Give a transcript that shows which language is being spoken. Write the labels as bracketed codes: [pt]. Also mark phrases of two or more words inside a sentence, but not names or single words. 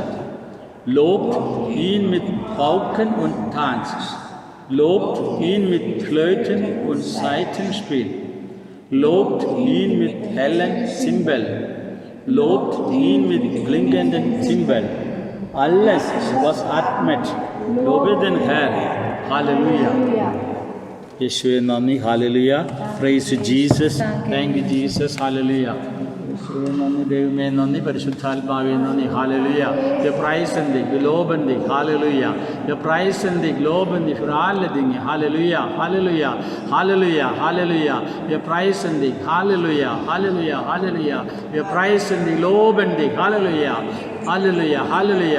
[de] Lobt ihn mit Pauken und Tanz. Lobt ihn mit Flöten und Saitenspiel. Lobt ihn mit hellen Zimbeln. Lobt ihn mit klingenden Zimbeln. Alles, was atmet, lobe den Herrn. Halleluja. Yeshua Nami, Hallelujah. [en] Praise you, Jesus. Thank you, Jesus. Hallelujah. [ml] നന്ദി ദൈവമേ, നന്ദി പരിശുദ്ധാത്മാവേ, നന്ദി. ഹല്ലേലൂയ. [de] Wir preisen dich, wir loben dich. Halleluja. Wir preisen dich, loben dich für alle Dinge. Halleluja, Halleluja, Halleluja, Halleluja. Wir preisen dich. Halleluja, Halleluja, Halleluja. Wir preisen dich, loben dich. Halleluja. Halleluja, Halleluja.